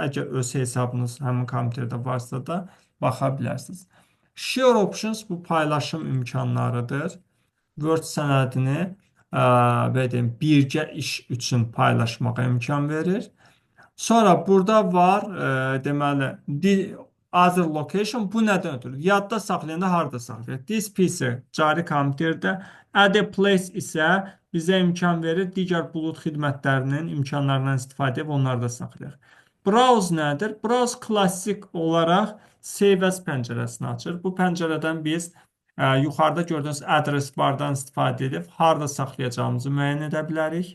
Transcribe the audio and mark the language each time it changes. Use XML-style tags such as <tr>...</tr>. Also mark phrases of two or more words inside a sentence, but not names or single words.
<az>Əgər öz hesabınız həmin kompüterdə varsa da baxa bilərsiniz.</az> <en>Share Options</en> <az>bu paylaşım imkanlarıdır. Word sənədini belə deyim, birgə iş üçün paylaşmağa imkan verir. Sonra burada var, deməli,</az> <en>other location</en> <az>bu nədən ötürü? Yadda saxlayanda harda saxlayır?</az> <en>This PC</en> <az>cari kompüterdə,</az> <en>add a place</en> <az>isə bizə imkan verir digər bulut xidmətlərinin imkanlarından istifadə edib onları da saxlayır. Browse nədir? Browse klassik olaraq</az> <en>Save as</en> <az>pəncərəsini açır. Bu pəncərədən biz yuxarıda gördüyünüz adres bardan istifadə edib harda saxlayacağımızı müəyyən edə bilərik.</az>